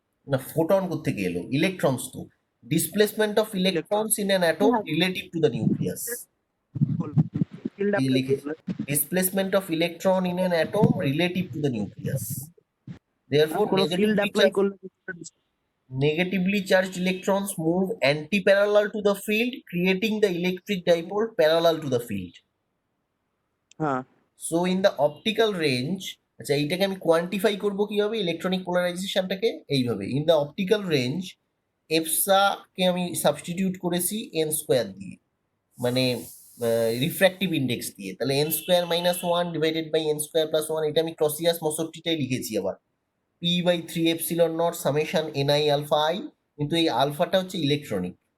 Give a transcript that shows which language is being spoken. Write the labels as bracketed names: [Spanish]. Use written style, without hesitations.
[Bangla] না, ফোটন কোত্থেকে এলো? ইলেকট্রনস তো। [English] Displacement of electrons in an atom relative to the nucleus. Field [Bangla] এই [English] apply [Bangla] লিখে করলে। [English] Displacement of electron in an atom relative to the nucleus. Therefore, [Bangla] কোনো [English] field apply [Bangla] করলে [English] negatively charged electrons move anti-parallel to the field, creating the electric dipole parallel to the field. [Bangla] হ্যাঁ, [English] So in the optical range, [Bangla] আচ্ছা এইটাকে আমি quantify করব কিভাবে, electronic পোলারাইজেশনটাকে এইভাবে। In the optical range এফসা কে আমি সাবস্টিটিউট করেছি এন স্কোয়ার দিয়ে, মানে রিফ্র্যাক্টিভ ইন্ডেক্স দিয়ে। তাহলে N square minus one divided by N square plus one, এটা আমি ক্রসিয়াস মশট্টিটাই লিখেছি আবার, P by three epsilon not summation N I alpha I, কিন্তু এই আলফাটা হচ্ছে ইলেকট্রনিক।